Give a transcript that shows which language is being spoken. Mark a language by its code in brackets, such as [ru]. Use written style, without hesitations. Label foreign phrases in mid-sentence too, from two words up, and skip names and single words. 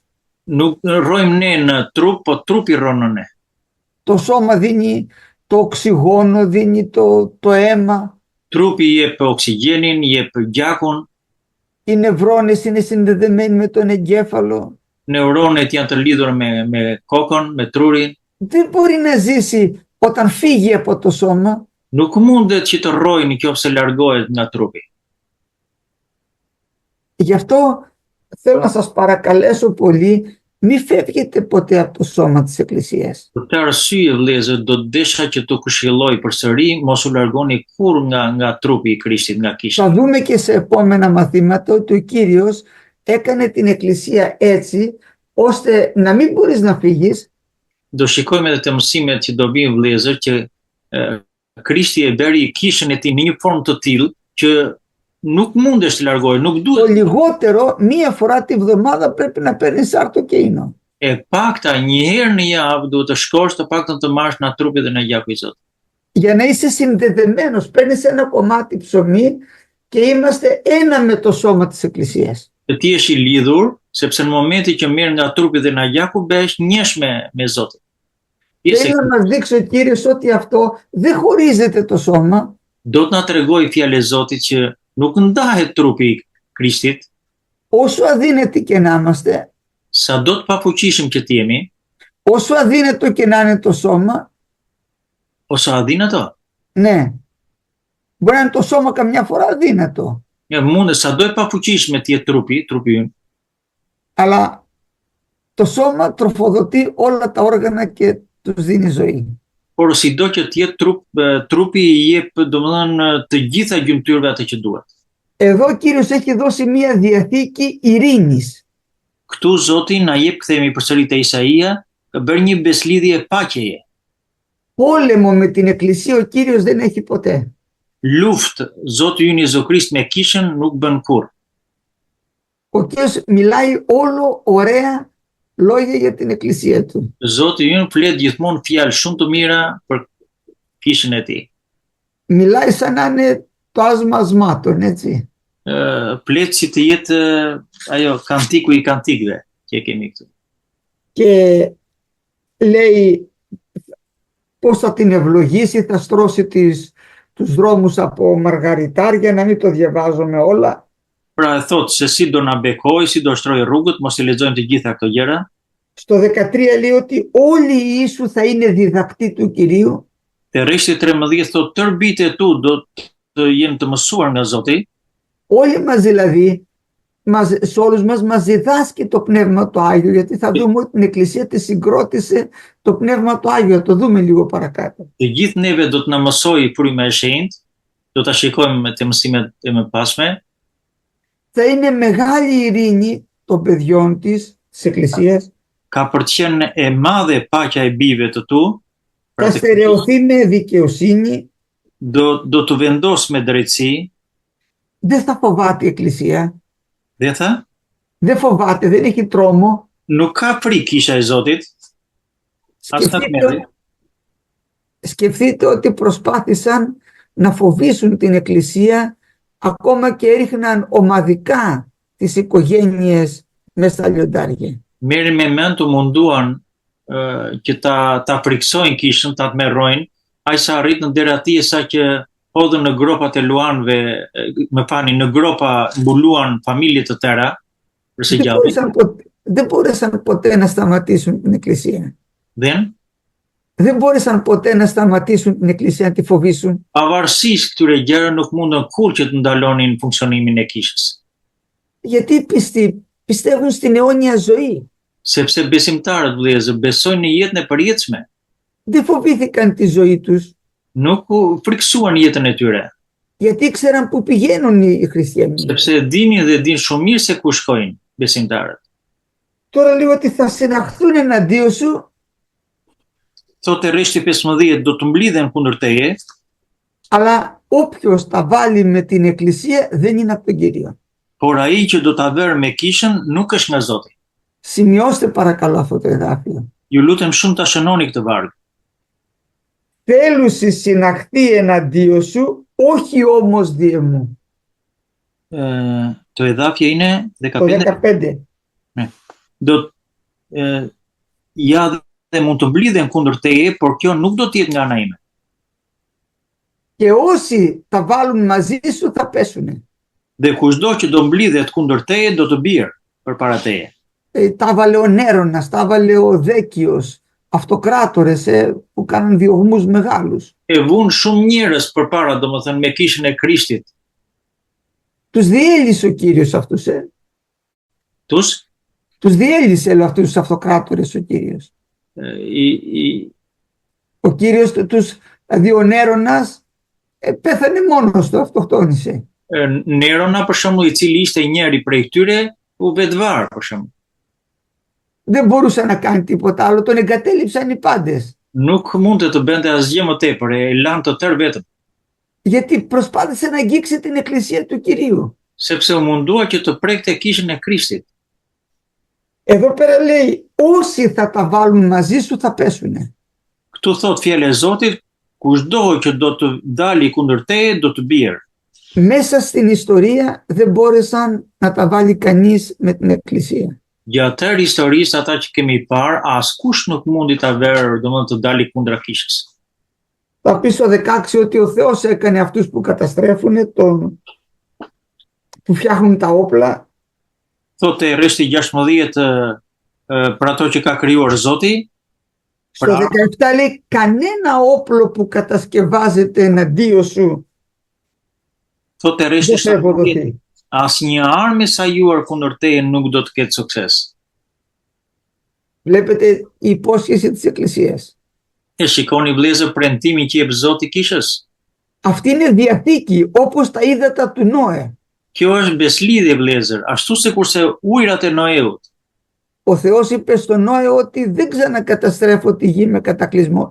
[sq] Nuk rrojmë ne në trup, po trupi rron në ne. [el] Το σώμα δίνει το οξυγόνο, δίνει το αίμα. [sq] Trupi jep oksigjenin, jep gjakun, [el] Οι νευρώνες είναι συνδεδεμένοι με τον εγκέφαλο. [sq] neuronet janë të lidhur me kokën, me trurin. [el] Δεν μπορεί να ζήσει όταν φύγει από το σώμα. [sq] Nuk mundet që të rrojë nëse largohet nga trupi. [el] Γι' αυτό θέλω να σας παρακαλέσω πολύ, μη φεύγετε ποτέ από το σώμα της Εκκλησίας. [sq] Për këtë arsye, vëllezër, do të desha që të këshilloj përsëri, mos u largoni kur nga trupi i Krishtit, nga kisha. [el] Θα δούμε και σε επόμενα μαθήματα ότι ο Κύριος έκανε την Εκκλησία έτσι, ώστε να μην μπορείς να φύγεις. [sq] do shikojmë edhe të mësimet që do vinë vëllezër që Krishti e beri kishën e tij në një formë të tillë që nuk mundesh të largohesh, nuk [el] Το [sq] duhet. [el] λιγότερο μία φορά τη βδομάδα πρέπει να παίρνεις αρτοκέινο. [sq] E pakta një herë në javë duhet të shkosh të paktën të marrësh nga trupi dhe nga gjaku i Zotit. [el] Για να είσαι συνδεδεμένος, παίρνεις ένα κομμάτι ψωμί και είμαστε ένα με το σώμα της Εκκλησίας. [sq] Të ti jesh i lidhur, sepse në momenti që merr nga trupi dhe nga gjaku bëhesh njësh me Zotin. [el] Θέλει να μας δείξει ο Κύριος ότι αυτό δεν χωρίζεται το σώμα. [sq] Do të na tregoj fjalë e Zotit që nuk ndahet trupi i Krishtit, [el] Όσο αδύνατοι και να είμαστε, [sq] sa do të pafuqishëm që të jemi, [el] όσο αδύνατο και να είναι το σώμα, [sq] ose adhinato. [el] ναι, μπορεί να είναι το σώμα καμιά φορά αδύνατο, [sq] Mund sa do e pafuqishme të jetë trupi ynë, [el] αλλά το σώμα τροφοδοτεί όλα τα όργανα και τους δίνει ζωή. [sq] por sido që të jetë trupi i jep domethënë të gjitha gjymtyrëve atë që duhet. [el] Εδώ ο Κύριος έχει δώσει μία διαθήκη ειρήνης. [sq] Këtu Zoti na jep, kthehemi përsëri te Isaia, ka bërë një beslidhje paqeje. [el] Πόλεμο με την Εκκλησία ο Κύριος δεν έχει ποτέ. [sq] Luftë Zoti ynë Jezu Krisht me kishën nuk bën kurrë. [el] Ο Κύριος μιλάει όλο ωραία λόγια για την Εκκλησία του. [sq] Zoti ynë flet gjithmonë fjalë shumë të mira për kishën e tij. [el] Μιλάει σαν να είναι το άσμα ασμάτων, έτσι. [sq] Flet si të jetë ajo kantiku i kantikëve që e kemi këtu. [el] Και λέει πώς θα την ευλογήσει, θα στρώσει τους δρόμους από μαργαριτάρια, να μην το διαβάζουμε όλα. [sq] Pra e thotë se si do na bekoj, si do shtroj rrugët, mos i lexojmë të gjitha këto gjëra. [el] Στο 13 λέει ότι όλοι οι Ιησού θα είναι διδακτοί του Κυρίου. [sq] Te rreshti 13 thotë tërë bijtë e tu do të jenë të mësuar nga Zoti. [el] Όλοι μας δηλαδή, σε όλους μας διδάσκει το Πνεύμα το Άγιο, γιατί θα δούμε ότι την Εκκλησία τη συγκρότησε το Πνεύμα το Άγιο. Θα το δούμε λίγο παρακάτω. [sq] Të gjithë neve do të na mësojë fryma e shenjtë, do ta shikojmë te mësimet e mëpasme. [el] Θα είναι μεγάλη ειρήνη των παιδιών της Εκκλησίας. [sq] Ka për të qenë e madhe paqja e bijve të tu. [el] Θα στερεωθεί με δικαιοσύνη. [sq] Do të vendos me drejtësi. [el] Δεν θα φοβάται η Εκκλησία. [sq] Dhe tha, [el] Δεν φοβάται, δεν έχει τρόμο. [sq] nuk ka frikë kisha e Zotit. [el] Σκεφτείτε ότι προσπάθησαν να φοβήσουν την Εκκλησία, ακόμα και έριχναν ομαδικά τις οικογένειες μέσα στα λιοντάρια. [sq] Merri me mend të munduan që ta friksojnë kishën, ta tmerrojnë, aq sa arritën deri atje sa që hodhën në gropat e luanëve, në gropa mbuluan familje të tëra për së gjallit. [el] Δεν μπόρεσαν ποτέ να σταματήσουν την Εκκλησία. Δεν μπόρεσαν ποτέ να σταματήσουν την Εκκλησία, να τη φοβήσουν. [sq] Pavarësisht këtyre gjërave nuk mundën kurrë që të ndalonin funksionimin e kishës. [el] Γιατί πιστεύουν στην αιώνια ζωή. [sq] Sepse besimtarët vëllezër besojnë në jetën e përjetshme. [el] Δεν φοβήθηκαν τη ζωή τους. [sq] Nuk u friksuan jetën e tyre. [el] Γιατί ήξεραν πού πηγαίνουν οι χριστιανοί. [sq] Sepse dinin dhe din shumë mirë se ku shkojnë besimtarët. [el] Τώρα λέει ότι θα συναχθούν εναντίον σου. [sq] Thotë rreshti 15 do të mblidhen kundër teje. [el] Αλλά όποιος τα βάλει με την Εκκλησία δεν είναι από τον Κύριο. [sq] Por ai që do ta vërë me kishën nuk është nga Zoti. [el] Σημειώστε παρακαλώ αυτό το εδάφιο. [sq] Ju lutem shumë ta shënoni këtë varg. [el] Θέλουσι συναχθεί εναντίον σου, όχι όμως δι' μου. Το εδάφιο είναι 15. Το 15. Ναι. [sq] Ja dhe mund të mblidhen kundër teje, por kjo nuk do të jetë nga ana ime. [el] Και όσοι τα βάλουν μαζί σου θα πέσουνε. [sq] Dhe kushdo që do mblidhet kundër teje do të bjerë përpara teje. [el] Τα έβαλε ο Νέρονας, τα έβαλε ο Δέκιος, αυτοκράτορες που κάνουν διωγμούς μεγάλους. [sq] Vun shumë njerëz përpara, domethënë me kishën e Krishtit. [el] Τους διέλυσε ο Κύριος αυτούς. Τους διέλυσε αυτούς τους αυτοκράτορες ο Κύριος. Ο Κύριος δηλαδή ο Νέρονας πέθανε μόνος του, αυτοκτόνησε. [sq] Nerona për shembull, i cili ishte njëri prej këtyre, u vetvar për shembull. [el] δεν μπορούσε να κάνει τίποτα άλλο, τον εγκατέλειψαν οι πάντες. [sq] Nuk mund të bënte asgjë më tepër, e lanë të tërë vetëm, [el] Γιατί προσπάθησε να αγγίξει την εκκλησία του Κυρίου. [sq] sepse u mundua që të prekte kishën e Krishtit. [el] Εδώ πέρα λέει, όσοι θα τα βάλουν μαζί σου θα πέσουνε. [sq] Këtu thot fjala e Zotit, kushdo që do të dali kundër teje do të bjerë. [el] Μέσα στην ιστορία δεν μπόρεσαν να τα βάλει κανείς με την εκκλησία. [sq] Gjatë historisë ata që kemi parë, askush nuk mundi ta verë, domethënë të dali kundra kishës. [el] Θα πει στο 16 ότι ο Θεός έκανε αυτούς που καταστρέφουν, που φτιάχνουν τα όπλα. [sq] Thotë rreshti 16 për ato që ka krijuar Zoti. [el] Στο 17 λέει κανένα όπλο που κατασκευάζεται εναντίον σου [sq] Thotë [el] δεν [sq] rreshti [el] θα ευοδοθεί. [sq] asnjë armë sa juar kundër teje nuk do të ketë sukses. [el] Βλέπετε η υπόσχεση της Εκκλησίας. [sq] E shikoni vëllezër premtimin që jep Zoti kishës. [el] Αυτή είναι διαθήκη όπως τα ύδατα του Νόε. [sq] Kjo është beslidhje vëllezër, ashtu sikurse ujërat e Noeut. [el] Ο Θεός είπε στον Νόε ότι δεν ξανακαταστρέφω τη γη με κατακλυσμό.